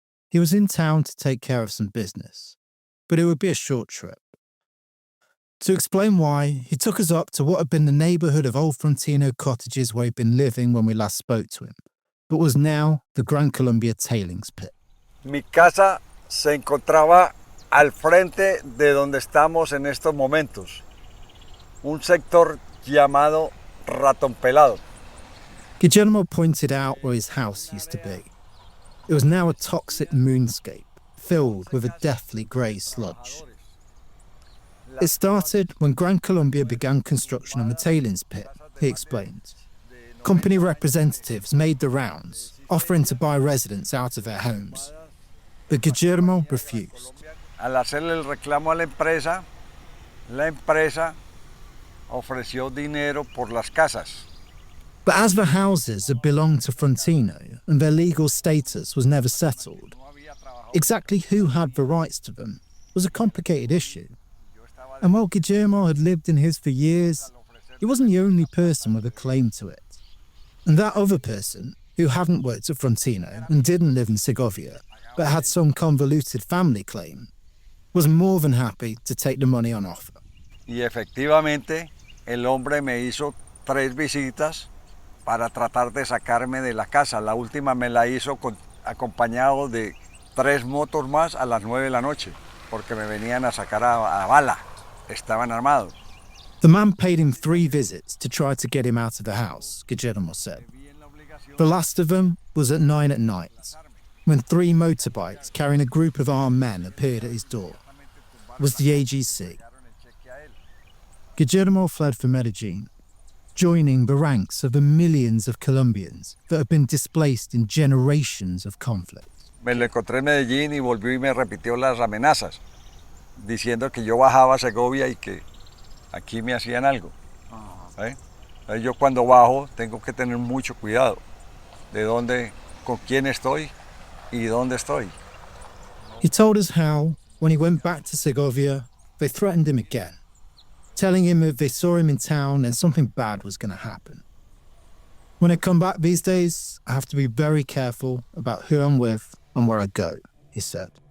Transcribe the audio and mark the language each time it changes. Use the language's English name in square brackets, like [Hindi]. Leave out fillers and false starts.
[English] He was in town to take care of some business, but it would be a short trip. To explain why, he took us up to what had been the neighbourhood of old Frontino cottages where he'd been living when we last spoke to him, but was now the Gran Colombia tailings pit. [Spanish] Mi casa se encontraba al frente de donde estamos en estos momentos, un sector llamado Ratón Pelado. [English] Guillermo pointed out where his house used to be. It was now a toxic moonscape, filled with a deathly grey sludge. It started when Gran Colombia began construction on the tailings pit, he explained. Company representatives made the rounds, offering to buy residents out of their homes. But Guillermo refused. [Spanish] Al hacerle el reclamo a la empresa ofreció dinero por las casas. [English] But as the houses had belonged to Frontino and their legal status was never settled, exactly who had the rights to them was a complicated issue. And while Guillermo had lived in his for years, he wasn't the only person with a claim to it. And that other person, who hadn't worked at Frontino and didn't live in Segovia, but had some convoluted family claim, was more than happy to take the money on offer. [Spanish] Y efectivamente, el hombre me hizo 3 visitas para tratar de sacarme de la casa. La última me la hizo acompañado de 3 motos más a las 9 de la noche, porque me venían a sacar a bala. Estaban armados. [English] The man paid him 3 visits to try to get him out of the house, Guillermo said. The last of them was at 9 at night, when 3 motorbikes carrying a group of armed men appeared at his door. It was the AGC. Guillermo fled for Medellin, joining the ranks of the millions of Colombians that have been displaced in generations of conflict. [Spanish] Me lo encontré en Medellín y volvió y me repitió las amenazas, diciendo que yo bajaba a Segovia y que aquí me hacían algo. ¿Sí? Entonces yo cuando bajo tengo que tener mucho cuidado de dónde, con quién estoy y dónde estoy. [English] He told us how, when he went back to Segovia, they threatened him again, telling him if they saw him in town then something bad was going to happen. When I come back these days, I have to be very careful about who I'm with and where I go, he said.